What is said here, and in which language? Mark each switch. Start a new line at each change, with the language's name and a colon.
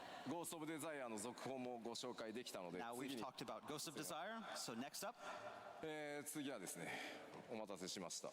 Japanese: ゴースト・オブ・デザイアの続報もご紹介できたので、
English: Now we've talked about Ghost of Desire, so next up.
Japanese: 次はですね、お待たせしました。